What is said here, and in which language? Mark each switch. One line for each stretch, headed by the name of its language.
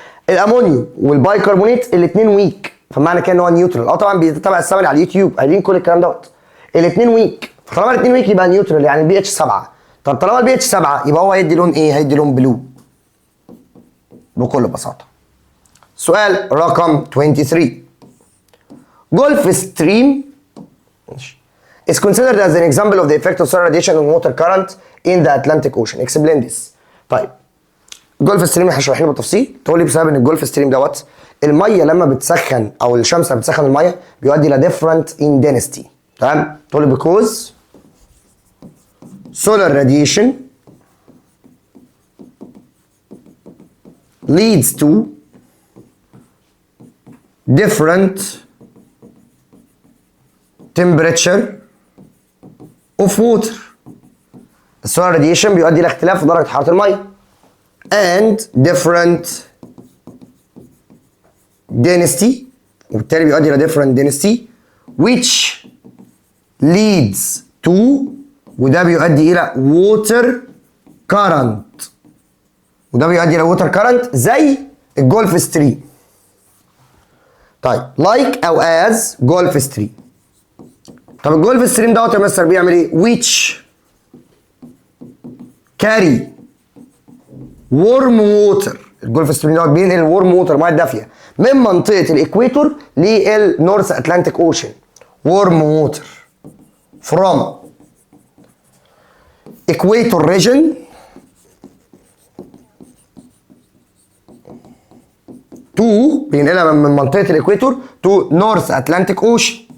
Arabic: الامونيوم والبايكربونات الاثنين ويك فمعنى كده ان هو نيوترال. طبعا بيتابع الثمن على اليوتيوب قايلين كل الكلام دوت. الاثنين ويك فطالما الاثنين ويك يبقى نيوترال يعني البي اتش 7. طب طالما البي اتش 7 يبقى هو هيدي لون ايه؟ هيدي لون بلو بكل بساطه. سؤال رقم 23.
English: Gulf Stream is considered as an example of the effect of solar radiation on water current in the Atlantic Ocean. Explain this.
Arabic: طيب جولف ستريم احنا شارحينه بالتفصيل. تقول لي بسبب ان الجولف ستريم دوت الميه لما بتسخن او الشمس لما بتسخن الميه بيؤدي الى
English: different in density.
Arabic: تمام؟ تقول لي
English: because solar radiation leads to different temperature of water.
Arabic: السولار راديشن بيؤدي الى اختلاف في درجه حراره الميه
English: and different density
Arabic: وبالتالي بيؤدي الى
English: different density which leads to
Arabic: وده بيؤدي الى
English: water current
Arabic: وده بيؤدي الى water current زي الجولف ستريم. طيب like او as جولف ستريم. طب الجولف ستريم دوت يا مستر بيعمل ايه؟
English: which carry warm water.
Arabic: الجولف ستريم دوت بينقل
English: warm water
Arabic: ميه دافيه من منطقه الاكويتور للنورث اتلانتيك اوشن.
English: warm water from equator region to
Arabic: بينقلها من منطقه الاكويتور
English: to north atlantic ocean.